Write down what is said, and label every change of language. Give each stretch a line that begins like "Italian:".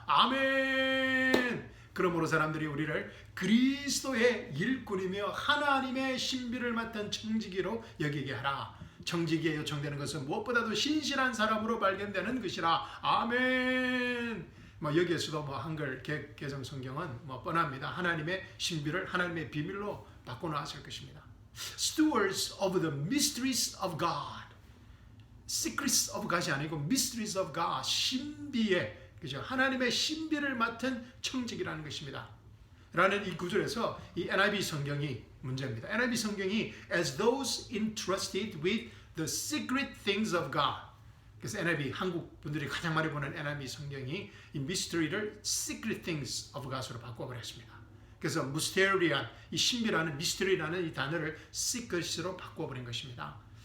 Korean: 아멘. 그러므로 사람들이 우리를 그리스도의 일꾼이며 하나님의 신비를 맡은 청지기로 여기게 하라. 청지기에 요청되는 것은 무엇보다도 신실한 사람으로 발견되는 것이라. 아멘. 여기에서도 한글 개정 성경은 뻔합니다. 하나님의 신비를 하나님의 비밀로 바꿔놨을 것입니다.
English: Stewards of the mysteries of God. Secrets of God이 아니고 mysteries of God.
Korean: 신비의, 그죠? 하나님의 신비를 맡은 청지기라는 것입니다. 라는 이 구절에서 이 NIV 성경이 문제입니다.
English: NIV 성경이 as those entrusted with the secret things of God.
Korean: 그래서 NIV 한국 분들이 가장 많이 보는 NIV 성경이 이 mystery를 secret things of God으로 바꿔버렸습니다. 그래서 mysterian, 이 신비라는 mystery라는 이 단어를 secret으로 바꿔버린 것입니다.